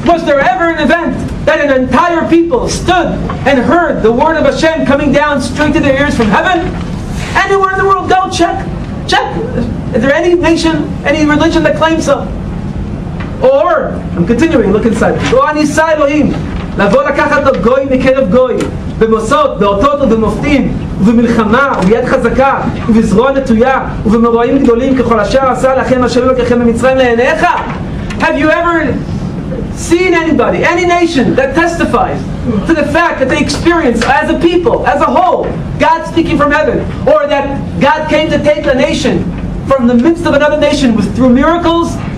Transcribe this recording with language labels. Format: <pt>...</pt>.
<en>Was there ever an event that an entire people stood and heard the word of Hashem coming down straight to their ears from heaven? Anywhere in the world, go check. Check. Is there any nation, any religion that claims so? Or, I'm continuing, look inside. Go on Yisai Elohim.</en> <he>לבוא לקחת לו גוי מקרב גוי, במוסות, באותות ובמופתים, ובמלחמה, וביד חזקה, ובזרוע נטויה, ובמוראים גדולים ככל אשר עשה לכם אשר לקחם במצרים לעיניך.</he> <en>Have you ever seen anybody, any nation that testifies to the fact that they experience as a people, as a whole, God speaking from heaven, or that God came to take a nation from the midst of another nation through miracles?</en>